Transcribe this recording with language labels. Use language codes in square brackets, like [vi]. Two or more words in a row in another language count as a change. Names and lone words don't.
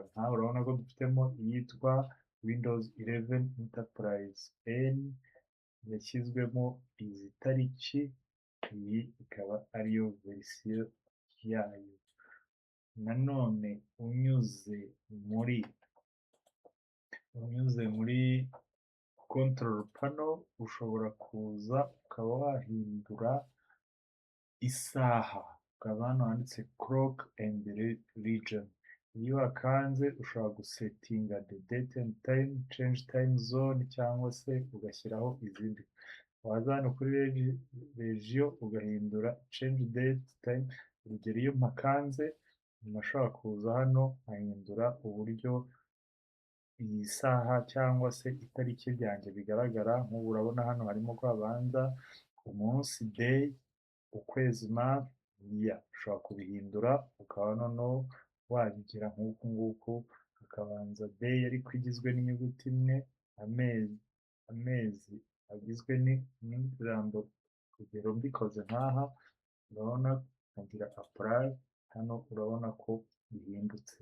[rw] Nawe urabona ko dufitemo iyitwa Windows 11 Enterprise N yashyizwemo izi tariki, iyi ikaba ariyo verisiyo yayo. Nanone unyuze muri [en] control panel [rw] ushobora kuza ukaba wahindura isaha, ukaba hano handitse [en] clock and region. [rw] Iyo wakanze ushobora gusetinga [en] the date and time, change time zone [rw] cyangwa se ugashyiraho izindi. Waza hano kuri regio ugahindura [en] change date time. [rw] Urugero iyo mpakanze nashobora kuza hano nkahindura uburyo iyi saha cyangwa se itariki ryanjye bigaragara. Nk'ubu urabona hano harimo ko habanza umunsi day, ukwezi month, year. Ushobora kubihindura ukaba noneho wabigira nk'uku nguku, hakabanza day ariko igizwe n'inyuguti imwe, amezi agizwe n'ijambo. Urugero mbikoze nk'aha urabona nkagira apply, hano urabona ko bihindutse.